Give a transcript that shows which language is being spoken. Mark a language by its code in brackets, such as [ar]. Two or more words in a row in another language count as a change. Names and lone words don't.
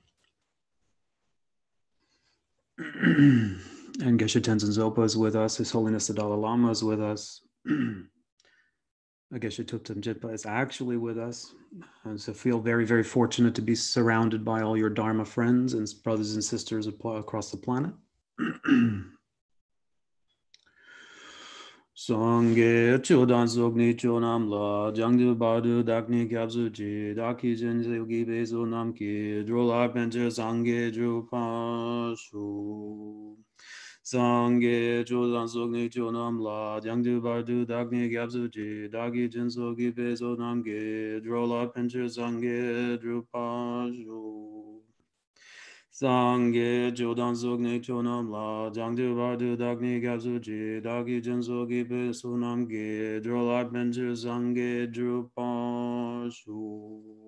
[en] And Geshe Tenzin Zopa is with us. His Holiness the Dalai Lama is with us. Geshe Thupten Jinpa is actually with us. And so feel very, very fortunate to be surrounded by all your Dharma friends and brothers and sisters across the planet. [bo] སངས་རྒྱས་ཆོས་དང་ཚོགས་ཀྱི་མཆོག་རྣམས་ལ། བྱང་ཆུབ་བར་དུ་བདག་ནི་སྐྱབས་སུ་མཆི། བདག་གིས་སྦྱིན་སོགས་བགྱིས་པའི་བསོད་ནམས ཀྱིས། འགྲོ་ལ་ཕན་ཕྱིར་སངས་རྒྱས་འགྲུབ་པར་ཤོག། སངས་རྒྱས་ཆོས་དང་ཚོགས་ཀྱི་མཆོག་རྣམས་ལ། བྱང་ཆུབ་བར་དུ་བདག་ནི་སྐྱབས་སུ་མཆི། བདག་གིས་སྦྱིན་སོགས་བགྱིས་པའི་བསོད་ནམས་ཀྱིས། འགྲོ་ལ་ཕན་ཕྱིར་སངས་རྒྱས་འགྲུབ་པར་ཤོག། སངས་རྒྱས་ཆོས་དང་ཚོགས་ཀྱི་མཆོག་རྣམས་ལ། བྱང་ཆུབ་བར་དུ་བདག་ནི་སྐྱབས་སུ་མཆི། བདག་གིས་སྦྱིན་སོགས་བགྱིས་པའི་བསོད་ནམས་ཀྱིས། འགྲོ་ལ་ཕན་ཕྱིར་སངས་རྒྱས་འགྲུབ་པར་ཤོག.